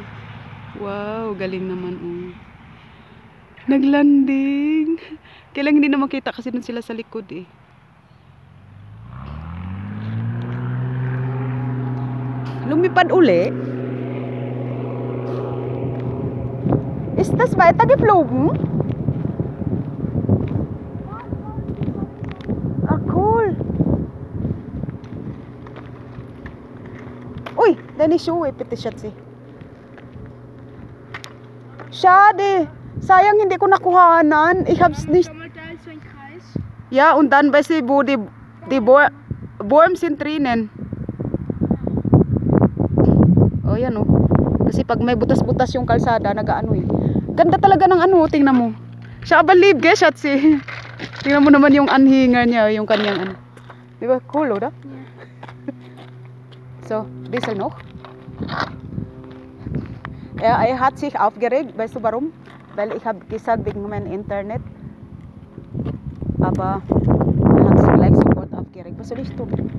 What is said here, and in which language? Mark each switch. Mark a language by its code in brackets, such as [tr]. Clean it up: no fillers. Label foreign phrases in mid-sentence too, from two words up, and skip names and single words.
[tl] Wow, galing naman. Oh. Naglanding. Kailang hindi na makita kasi dun sila sa likod eh. Lumipad uli. [de] Is das weitergeflogen? Ah, cool. Uy, deine Schuhe, bitte, Schatzi. Schade. [tl] Sayang, hindi ko nakuhanan. [de] Ich hab's nicht. Ja, und dann, weißt du, wo die Worms sind drinnen. [tl] Oh, yan oh. Kasi pag may butas-butas yung kalsada, eh. Ganda talaga ng tingnan mo. Siya believe, guys, Schatzi. Tingnan mo naman yung anhinger niya, yung kanyang Di ba? [de] Cool, oder? Yeah. So, bisschen noch. Er hat sich aufgeregt, weißt du warum? Weil ich habe gesagt, wegen meinem Internet. Aber er hat sich gleich sofort aufgeregt. Was soll ich tun?